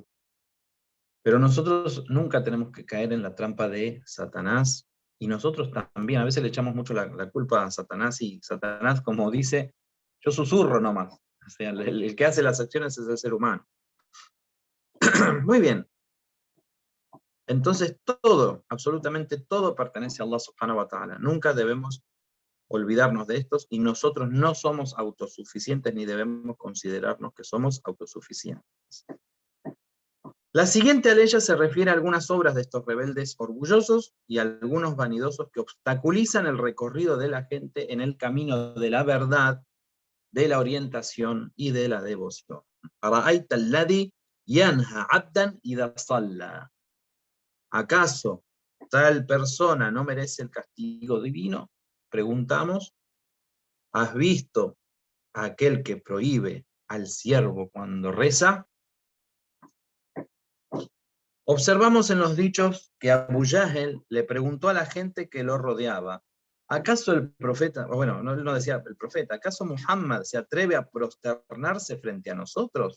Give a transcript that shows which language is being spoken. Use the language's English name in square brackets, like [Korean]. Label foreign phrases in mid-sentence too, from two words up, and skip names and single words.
[Spanish] Pero nosotros nunca tenemos que caer en la trampa de Satanás, y nosotros también, a veces le echamos mucho la culpa a Satanás, y Satanás, como dice, yo susurro nomás. O sea, el que hace las acciones es el ser humano. Muy bien. Entonces todo, absolutamente todo pertenece a Allah [Arabic] سبحانه وتعالى. [Spanish] Nunca debemos olvidarnos de estos, y nosotros no somos autosuficientes ni debemos considerarnos que somos autosuficientes. La siguiente aleya se refiere a algunas obras de estos rebeldes orgullosos y a algunos vanidosos que obstaculizan el recorrido de la gente en el camino de la verdad, de la orientación y de la devoción. [Arabic] أَرَأَيْتَ الَّذِي يَنْهَى عَبْدًا إِذَا صَلَّى. [Spanish] ¿Acaso tal persona no merece el castigo divino? Preguntamos. ¿Has visto a aquel que prohíbe al siervo cuando reza? Observamos en los dichos que Abu Jahl le preguntó a la gente que lo rodeaba: ¿acaso el profeta, bueno, no decía el profeta, ¿acaso Muhammad se atreve a prosternarse frente a nosotros?